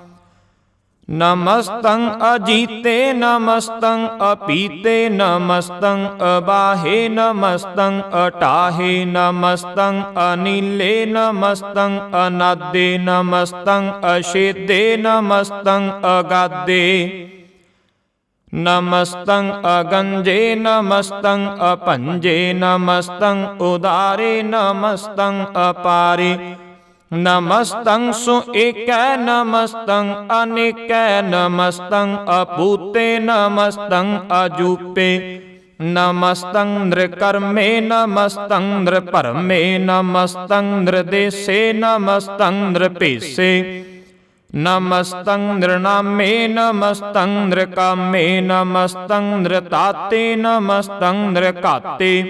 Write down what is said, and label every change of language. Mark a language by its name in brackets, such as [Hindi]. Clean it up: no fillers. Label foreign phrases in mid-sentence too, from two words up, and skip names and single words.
[Braj] ਨਮਸਤੰ ਅਜੀਤੇ, ਨਮਸਤੰ ਅਪੀਤੇ, ਨਮਸਤੰ ਅਬਾਹੇ, ਨਮਸਤੰ ਅਟਾਹੇ, ਨਮਸਤੰ ਅਨੀਲੇ, ਨਮਸਤੰ ਅਨਾਦੇ, ਨਮਸਤੰ ਅਛੇਦੇ, ਨਮਸਤੰ ਅਗਾਦੇ, नमस्तं अगंजे नमस्तं अपंजे नमस्तं उदारे नमस्तं अपारे नमस्तं सुएकै नमस्तं अनेकै नमस्तं अपूते नमस्तं अजूपे नमस्तं नृकर्मे नमस्तं नृपरमे नमस्तं नृदेशे नमस्तं नृपेशे नमस्तं नृणामे नमस्तं नृकामे नमस्तं नृताते नमस्तं नृकाते